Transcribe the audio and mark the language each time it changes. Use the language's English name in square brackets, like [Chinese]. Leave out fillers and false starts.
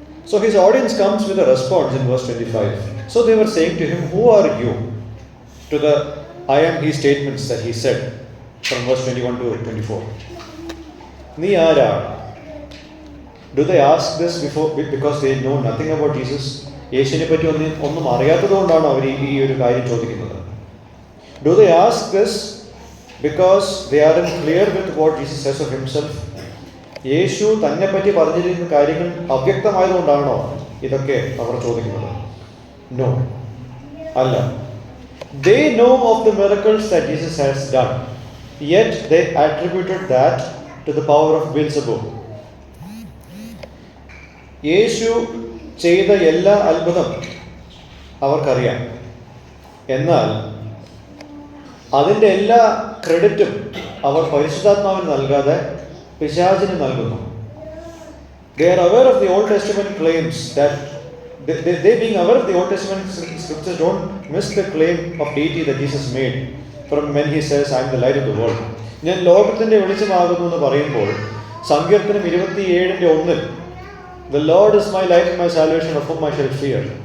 [English] So his audience comes with a response in verse 25. So they were saying to him, "Who are you?" To the I am he statements that he said from verse 21 to 24. [Malayalam] നീ ആരാണ്? [English] Do they ask this because they know nothing about Jesus? [Malayalam] യേശുവിനെ പറ്റി ഒന്നും അറിയാത്തത് കൊണ്ടാണ് അവർ ഈ ഒരു കാര്യം ചോദിക്കുന്നത്. [English] Do they ask this because they aren't clear with what Jesus says of himself? [Malayalam] യേശു തന്നെ പറ്റി പറഞ്ഞിരിക്കുന്ന കാര്യങ്ങൾ അവ്യക്തമായതുകൊണ്ടാണോ ഇതൊക്കെ അവർ ചോദിക്കുന്നത്? [English] No, [Malayalam] അല്ല. [English] They know of the miracles that Jesus has done, yet they attributed that to the power of Beelzebub. [Malayalam] യേശു ചെയ്ത എല്ലാ അത്ഭുതം അവർക്കറിയാം, എന്നാൽ അതിൻ്റെ എല്ലാ ക്രെഡിറ്റും അവർ പരിശുദ്ധാത്മാവിന് നൽകാതെ പിശാചിന് നൽകുന്നു. [English] They are aware of the Old Testament claims that they being aware of the Old Testament scriptures don't miss the claim of deity that Jesus made from when he says, "I am the light of the world." [Malayalam] ഞാൻ ലോകത്തിൻ്റെ വെളിച്ചമാകുന്നു എന്ന് പറയുമ്പോൾ സങ്കീർത്തനം 27:1 [English] "The Lord is my light and my salvation, of whom I shall fear."